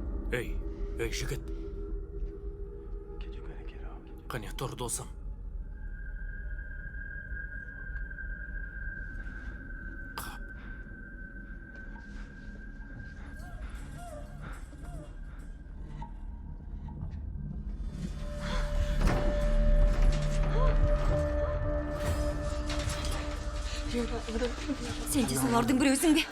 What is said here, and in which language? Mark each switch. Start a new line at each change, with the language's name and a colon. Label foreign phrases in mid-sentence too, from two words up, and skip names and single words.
Kazakh: Ей, жігіт.
English: Kid, you gotta get up.
Kazakh: Қане, тұр досым. Қап. Сен де солардың біреусің бе?